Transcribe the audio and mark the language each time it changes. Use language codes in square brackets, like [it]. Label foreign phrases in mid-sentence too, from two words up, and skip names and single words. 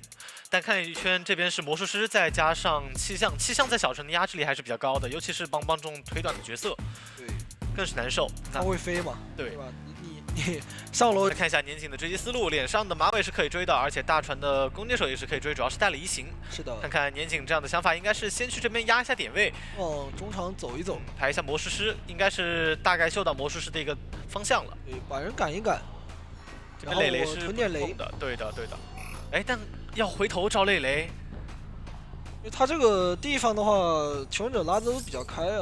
[zh] 但看一圈這邊是魔術師，再加上氣象，氣象在小船的壓制力還是比較高的，尤其是邦邦這種腿短的角色，对，更是難受。他會飛嘛，對吧？你上樓看一下年景的追擊思路，臉上的馬尾是可以追的，而且大船的弓箭手也是可以追，主要是帶了移形。是的，看看年景這樣的想法，應該是先去這邊壓一下點位，往中場走一走，排一下魔術師，應該是大概嗅到魔術師的一個方向了。对，把人趕一趕。這邊磊磊是囤點雷的，對的。哎，但要回頭招磊磊。因为他這個地方的話，求生者拉的都比較開啊。